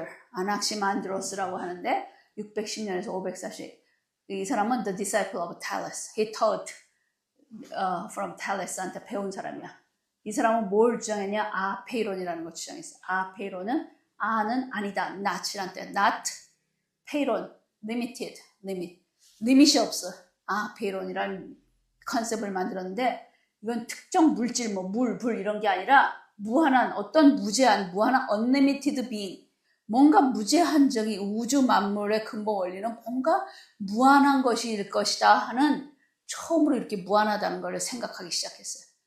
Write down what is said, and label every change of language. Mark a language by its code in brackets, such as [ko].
[ko] 아낙시만드로스라고 하는데 610년에서 540. 이 사람은 [en] the disciple of Thales. He taught from Thales한테 [ko] 배운 사람이야. 이 사람은 뭘 주장했냐? 아페이론이라는 걸 주장했어요. 아페이론은 아는 아니다. not이란 뜻. not, 페이론, limited, 리밋이 없어. 아페이론이라는 컨셉을 만들었는데, 이건 특정 물질, 물, 불 이런 게 아니라 무한한, 어떤 무제한, 무한한 [en] unlimited being, [ko] 뭔가 무제한적인 우주 만물의 근본 원리는 뭔가 무한한 것일 것이다 하는, 처음으로 이렇게 무한하다는 걸 생각하기 시작했어요.